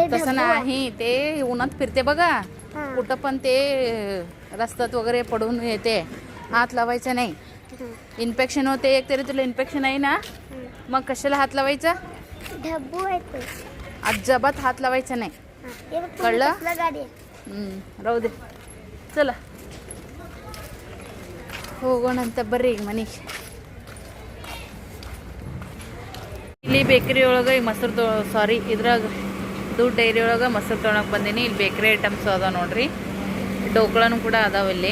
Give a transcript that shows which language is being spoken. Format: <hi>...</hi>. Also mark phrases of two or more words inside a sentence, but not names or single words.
<mr>तसं नाही, ते उन्हात फिरते बघा, कुठं पण ते रस्त्यात वगैरे पडून येते, हात लावायचा नाही. इन्फेक्शन होते. एक तरी तुला इन्फेक्शन आहे ना, मग कशाला हात लावायचा? ढब्बू आहे ते, अजिबात हात लावायचा नाही, कळलं? गाडी राहू दे. चला</mr> <kn>ಹೋಗೋಣ ಅಂತ ಬರ್ರಿ ಈಗ ಮನೆಗೆ. ಇಲ್ಲಿ ಬೇಕರಿ ಒಳಗೆ ಈಗ ಮೊಸರು ಇದ್ರಾಗ ದೂದ್ ಡೈರಿ ಒಳಗೆ ಮೊಸರು ತೊಗೊಳಕ್ಕೆ ಬಂದೀನಿ. ಇಲ್ಲಿ ಬೇಕರಿ ಐಟಮ್ಸ್ ಅದಾವ ನೋಡ್ರಿ. ಡೋಕ್ಳಾನು ಕೂಡ ಅದಾವ ಇಲ್ಲಿ.</kn>